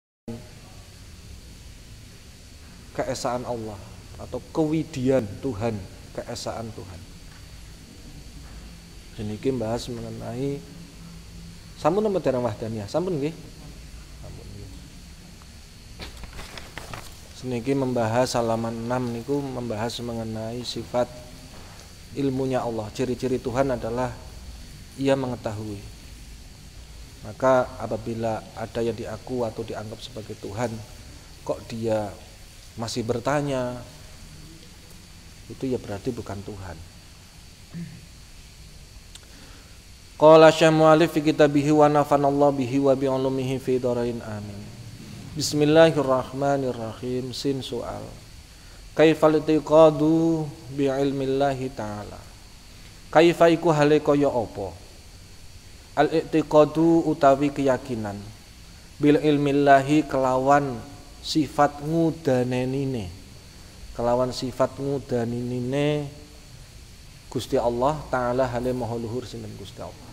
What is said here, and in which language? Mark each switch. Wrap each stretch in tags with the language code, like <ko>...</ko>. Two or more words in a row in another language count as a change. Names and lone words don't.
<id>keesaan Allah atau kewidian Tuhan, keesaan Tuhan.</id> <jv>Niki bahas mengenai sampun nama dereng wahdaniyah, sampun nggih? Sampun nggih.</jv> <id>Seniki membahas halaman 6 niku membahas mengenai sifat ilmunya Allah. Ciri-ciri Tuhan adalah Ia mengetahui. Maka apabila ada yang diaku atau dianggap sebagai Tuhan, kok dia masih bertanya, itu ya berarti bukan Tuhan.</id> <ar>قال الشيخ المؤلف في كتابه ونفعنا الله به وبعلومه في الدارين آمين. Bismillahirrahmanirrahim. Sin soal. كيف الاعتقاد بعلم الله تعالى.</ar> <jv>Kaifa iku hale kaya apa?</jv> <ar>الاعتقاد</ar> <jv>utawi keyakinan</jv> <ar>بعلم الله</ar> <jv>kelawan sifat ngudanenine. Kelawan sifat ngudanenine Gusti Allah Ta'ala hale maha luhur sinten Gusti Allah.</jv>